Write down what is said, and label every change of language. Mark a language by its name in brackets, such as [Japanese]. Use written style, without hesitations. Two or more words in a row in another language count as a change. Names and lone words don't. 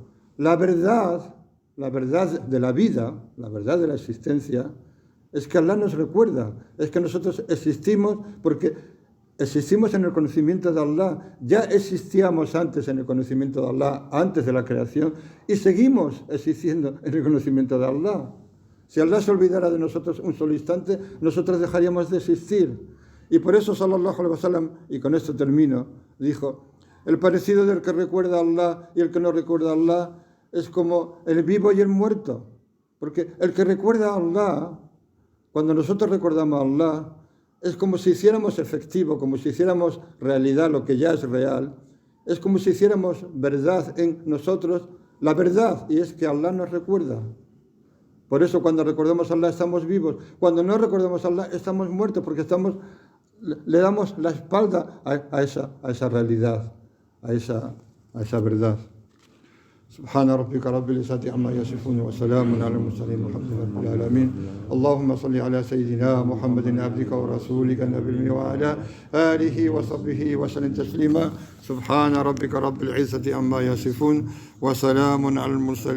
[Spanish] La verdad de la vida, la verdad de la existencia, es que Allah nos recuerda, es que nosotros existimos porque existimos en el conocimiento de Allah, ya existíamos antes en el conocimiento de Allah, antes de la creación, y seguimos existiendo en el conocimiento de Allah. Si Allah se olvidara de nosotros un solo instante, nosotros dejaríamos de existir. Y por eso, [Arabic] صلى الله عليه وسلم, [Spanish] y con esto termino, dijo, el parecido del que recuerda a Allah y el que no recuerda a Allah es como el vivo y el muerto. Porque el que recuerda a Allah, cuando nosotros recordamos a Allah, es como si hiciéramos efectivo, como si hiciéramos realidad lo que ya es real. Es como si hiciéramos verdad en nosotros la verdad, y es que Allah nos recuerda. Por eso cuando recordamos a Allah estamos vivos. Cuando no recordamos a Allah estamos muertos, porque le damos la espalda a esa realidad, a esa verdad. [Arabic] سبحان ربك رب العزة عما يصفون وسلام على المرسلين والحمد لله رب العالمين. اللهم صل على سيدنا محمد عبدك ورسولك النبي وعلى آله وصحبه وسلم تسليما. سبحان ربك رب العزة عما يصفون وسلام على المرسلين.